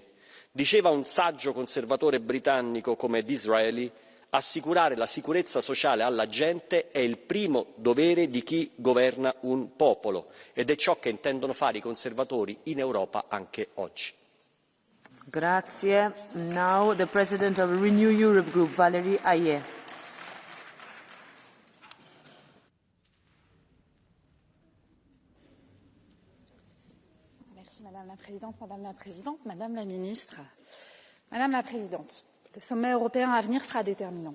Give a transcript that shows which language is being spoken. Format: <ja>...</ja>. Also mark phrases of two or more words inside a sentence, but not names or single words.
<it>Diceva un saggio conservatore britannico come Disraeli, assicurare la sicurezza sociale alla gente è il primo dovere di chi governa un popolo ed è ciò che intendono fare i conservatori in Europa anche oggi. Grazie.</it> <en>Now the President of Renew Europe Group, Valérie Ayé.</en> <fr>Madame la Présidente, Madame la Ministre. Madame la Présidente, le sommet européen à venir sera déterminant.</fr>